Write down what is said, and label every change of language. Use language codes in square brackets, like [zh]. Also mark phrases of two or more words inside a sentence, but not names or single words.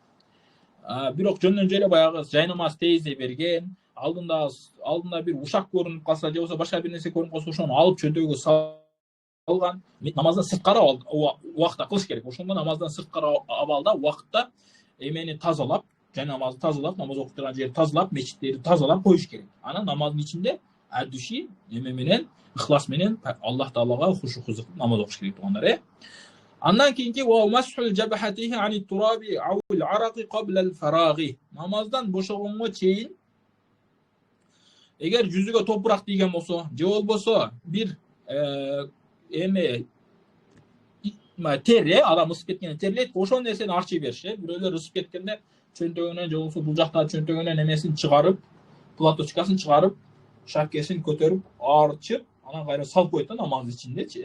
[ky] Бирок жөндөн жөн эле баягы жайнамаз тейиздей берген, алдында бир ушак көрүнүп калса, же болбосо башка бир нерсе көрүнүп калса, ошону алып чөнтөгө салган, намаздан сырткары убакытта кылыш керек. Ошондо намаздан сырткары абалда убакытта эмени тазалап, жайнамазды тазалап, намаз окуп турган жерди тазалап, мечиттерди тазалап коюш керек. Анан намаздын ичинде адүши эме менен, ихлас менен Аллах Таалага хушу хузук намаз окуш керек туугандар. Андан кийинки [ar] ومسح جبهته عن التراب أو العرق قبل الفراغ. [ky] Намаздан бошогонго чейин эгер жүзүгө топурак тийген болсо, же болбосо бир эме тер, адам ысып кеткенде терлейт, ошол нерсени арчый бериш. Бирөөлөр ысып кеткенде чөнтөгүнөн же болбосо бул жакта чөнтөгүнөн эмесин чыгарып, платочкасын чыгарып, шапкесин көтөрүп, арчып, анан кайра салып коет да намаз ичиндечи.